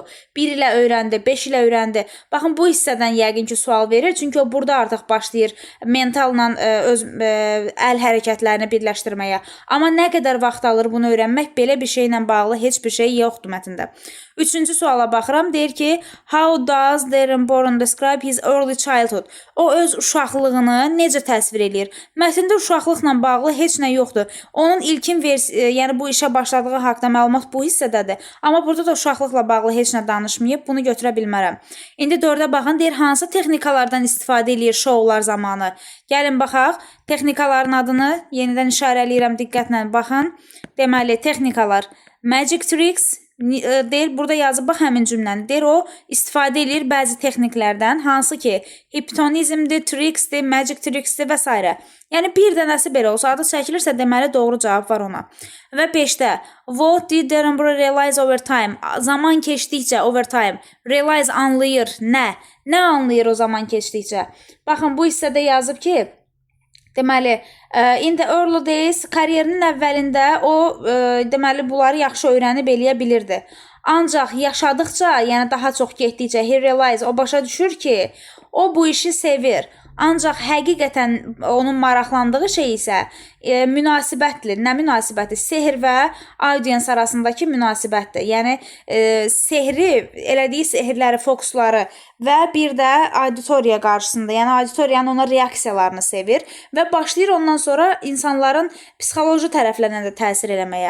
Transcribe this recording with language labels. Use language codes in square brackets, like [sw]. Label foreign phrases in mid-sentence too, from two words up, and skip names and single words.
[az] 1 ilə öyrəndi, 5 ilə öyrəndi. Baxın, bu hissədən yəqin ki, sual verir. Çünki o burada artıq başlayır mentalla öz əl hərəkətlərini birləşdirməyə. Amma nə qədər vaxt alır bunu öyrənmək? Belə bir şeylə bağlı heç bir şey yoxdur mətndə. 3-cü suala baxıram. Deyir ki, [en] how does Darren Boren describe his early childhood? [az] O öz uşaqlığını necə təsvir eləyir? Mətndə uşaqlıqla bağlı heç nə yoxdur. Onun ilkin yəni bu işə başladığı haqqında məlumat bu hissədədir. Amma burada da uşaqlıqla bağlı heç nə danışmayıb. Bunu götürə bilmərəm. İndi 4-ə baxın. Deyir, hansı texnikalardan istifadə eləyir şoular zamanı? Gəlin baxaq. Texnikaların adını yenidən işarələyirəm. Diqqətlə baxın. Deməli, texnikalar. [en] Magic tricks [az] deyir, burada yazıb bax həmin cümləni. Deyir, o istifadə edir bəzi texniklərdən, hansı ki, hipnotizmdir, tricksdir, [en] magic tricksdir [az] və s. Yəni bir dənəsi belə olsa, adı çəkilirsə, deməli doğru cavab var ona. Və 5-də [en] what did Darren Boren realize over time? [az] Zaman keçdikcə [en] over time. [az] Realize anlayır. Nə anlayır o zaman keçdikcə? Baxın, bu hissədə yazıb ki, deməli, [en] in the early days, [az] kariyerinin əvvəlində o, deməli, bunları yaxşı öyrənib eləyə bilirdi. Ancaq yaşadıqca, yəni daha çox getdikcə, [en] he realize, [az] o başa düşür ki, o bu işi sevir. Ancaq həqiqətən onun maraqlandığı şey isə münasibətdir. Nə münasibətdir? Sehr və audience arasındakı münasibətdir. Yəni, sehri, elədiyi sehirləri, fokusları və bir də auditoriya qarşısında, yəni auditoriyanın ona reaksiyalarını sevir və başlayır ondan sonra insanların psixoloji tərəflərinə də təsir eləməyə.